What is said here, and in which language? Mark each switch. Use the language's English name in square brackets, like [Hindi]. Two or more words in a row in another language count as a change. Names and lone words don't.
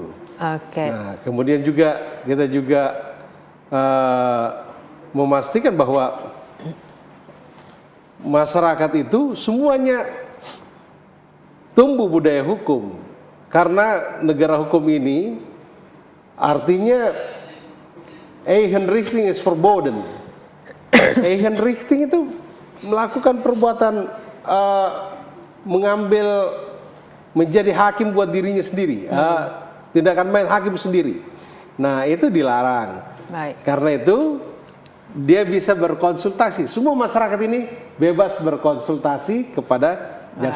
[Indonesian] Nah, kemudian juga kita juga memastikan bahwa masyarakat itu semuanya tumbuh budaya hukum, karena negara hukum ini artinya [Dutch] Eigenrichting is verboden. [Indonesian] Eigenrichting itu melakukan perbuatan mengambil menjadi hakim buat dirinya sendiri, tindakan main hakim sendiri. Nah, itu dilarang. Karena itu dia bisa berkonsultasi. Semua masyarakat ini bebas berkonsultasi kepada jaksa